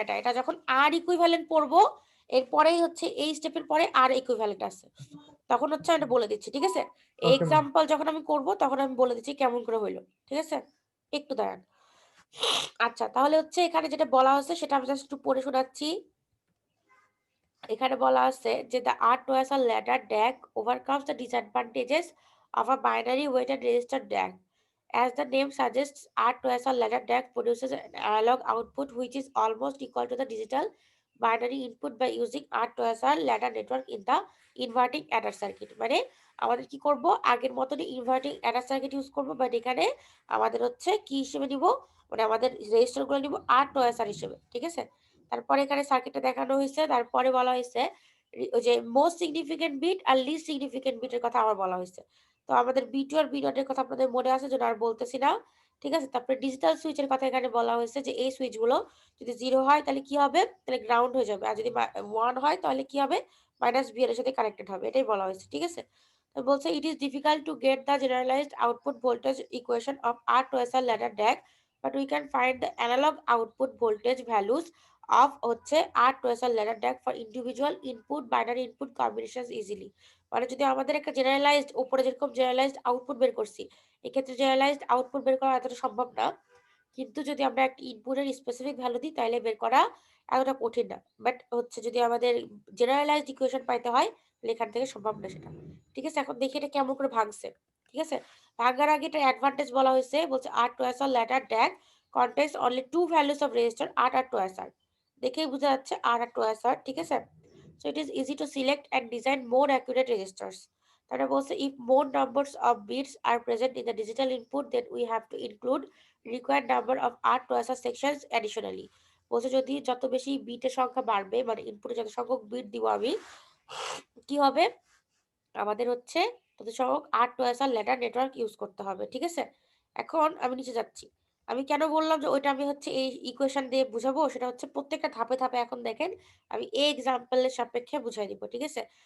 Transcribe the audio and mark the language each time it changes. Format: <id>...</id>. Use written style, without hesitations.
<bn>এটা এটা যখন আর ইকুইভ্যালেন্ট পড়বো, এরপরেই হচ্ছে এই স্টেপের পরে আর ইকুইভ্যালেন্ট আছে, তখন হচ্ছে আমি এটা বলে দিচ্ছি, ঠিক আছে? Okay ma'am. এক্সাম্পল যখন আমি করব তখন আমি বলে দিচ্ছি কেমন করে হইলো, ঠিক আছে? একটু দাঁড়ান। আচ্ছা, তাহলে হচ্ছে এখানে যেটা বলা হচ্ছে সেটা আমি জাস্ট একটু পড়ে শোনাচ্ছি। এখানে বলা আছে যে</bn> <en>the R2SR ladder DAC overcomes the disadvantages of a binary weighted register DAC. As the name suggests, R2SR ladder DAC produces an analog output which is almost equal to the digital binary input by using R2SR ladder network in the inverting adder circuit.</en> <bn>মানে আমাদের কি করব, আগের মতনই inverting Eder circuit use করব, but এখানে আমাদের হচ্ছে কি হিসেবে নিব, মানে আমাদের রেজিস্টারগুলো নিব R2SR হিসেবে, ঠিক আছে? তারপরে এখানে সার্কিটটা দেখানো হয়েছে, তারপরে বলা হয়েছে ওই যে মোস্ট সিগনিফিকেন্ট বিট আর লিস্ট সিগনিফিকেন্ট বিটের কথা আবার বলা হয়েছে। তো আমাদের বি2 আর বি0 এর কথা আপনাদের মনে আছে, যেটা আর বলতেছি না, ঠিক আছে? তারপরে ডিজিটাল সুইচের কথা এখানে বলা হয়েছে যে এই সুইচগুলো যদি 0 হয় তাহলে কি হবে, তাহলে গ্রাউন্ড হয়ে যাবে, আর যদি 1 হয় তাহলে কি হবে, -V এর সাথে কানেক্টেড হবে, এটাই বলা হয়েছে, ঠিক আছে? তো বলছে</bn> <en>It is difficult to get the generalised output voltage equation of R2SR ladder DAC, but we can find the analog output voltage values of হচ্ছে R2SR ladder DAC for individual input binary input combinations easily.</en> <bn>মানে যদি আমাদের একটা generalised, উপরে যেরকম generalised output বের করছি, এক্ষেত্রে জেনারেলাইজড আউটপুট বের করা এতটা সম্ভব না, কিন্তু যদি আমরা একটা ইনপুটের স্পেসিফিক ভ্যালু দিই তাহলে বের করা এতটা কঠিন না। বাট হচ্ছে যদি আমাদের জেনারেলাইজড ইকুয়েশন পাইতে হয় তাহলে এখান থেকে সম্ভব না সেটা, ঠিক আছে? এখন দেখি এটা কেমন করে ভাঙছে, ঠিক আছে? ভাঙার আগে এটা অ্যাডভান্টেজ বলা হয়েছে, বলছে</bn> <en>R2SR ladder DAC contains only two values of resistor R</en> <bn>আর 2SR, দেখেই বোঝা যাচ্ছে R আর 2SR, ঠিক আছে?</bn> <en>So it is easy to select and design more accurate registers.</en> <bn>তারপরে বলছে</bn> <en>if more numbers of bits are present in the digital input then we have to include required number of R2SR sections additionally.</en> <bn>বলছে যদি যত বেশি বিটের সংখ্যা বাড়বে, মানে ইনপুটে যত সংখ্যক বিট দিব আমি, কি হবে, আমাদের হচ্ছে তত সংখ্যক R2SR ladder নেটওয়ার্ক ইউজ করতে হবে, ঠিক আছে? এখন আমি নিচে যাচ্ছি। আমি কেন বললাম যে ওইটা আমি হচ্ছে এই ইকুয়েশন দিয়ে বুঝাবো, সেটা হচ্ছে প্রত্যেকটা ধাপে ধাপে এখন দেখেন আমি এই এক্সাম্পলের সাপেক্ষে বুঝাই দিব, ঠিক আছে?</bn>